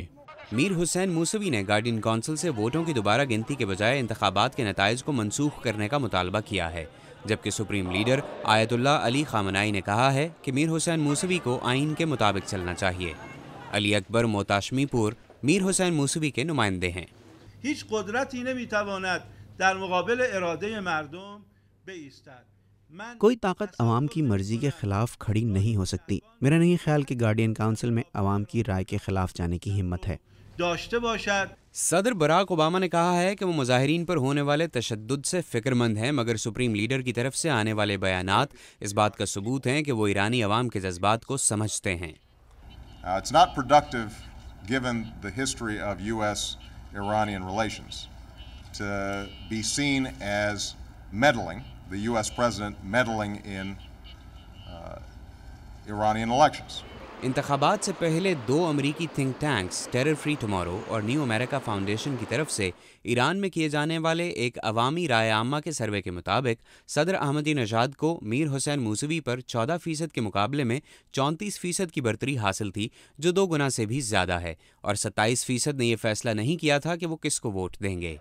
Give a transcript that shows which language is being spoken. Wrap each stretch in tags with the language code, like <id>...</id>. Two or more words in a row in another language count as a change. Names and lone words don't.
<ur>میر حسین موسوی نے گارڈین کونسل سے ووٹوں کی دوبارہ گنتی کے بجائے انتخابات کے نتائج کو منسوخ کرنے کا مطالبہ کیا ہے، جبکہ</ur> <en>supreme leader</en> <ur>آیت اللہ علی خامنائی نے کہا ہے کہ میر حسین موسوی کو آئین کے مطابق چلنا چاہیے۔ علی اکبر موتاشمی پور میر حسین موسوی کے نمائندے ہیں۔</ur> <fa>هیچ قدرتی نمیتواند در مقابل اراده مردم بایستد۔</fa> <ur>کوئی طاقت عوام کی مرضی کے خلاف کھڑی نہیں ہو سکتی۔ میرا نہیں خیال کہ گارڈین کونسل میں عوام کی رائے کے خلاف جانے کی ہمت ہے۔</ur> <fa>داشته باشد۔</fa> <ur>صدر براک اوباما نے کہا ہے کہ وہ مظاہرین پر ہونے والے تشدد سے فکر مند ہیں، مگر</ur> <en>supreme leader</en> <ur>کی طرف سے آنے والے بیانات اس بات کا ثبوت ہیں کہ وہ ایرانی عوام کے جذبات کو سمجھتے ہیں۔</ur> <en>It's not productive, given the history of U.S.-Iranian relations, to be seen as meddling, the U.S. president meddling in Iranian elections.</en> <ur>انتخابات سے پہلے 2 امریکی</ur> <en>think tanks</en> <ur>ٹیرر فری ٹمارو اور نیو امریکہ فاؤنڈیشن کی طرف سے ایران میں کیے جانے والے ایک عوامی رائے عامہ کے سروے کے مطابق صدر احمدی نژاد کو میر حسین موسوی پر 14% کے مقابلے میں 34% کی برتری حاصل تھی، جو 2 گنا سے بھی زیادہ ہے، اور 27% نے یہ فیصلہ نہیں کیا تھا کہ وہ کس کو ووٹ دیں گے۔</ur>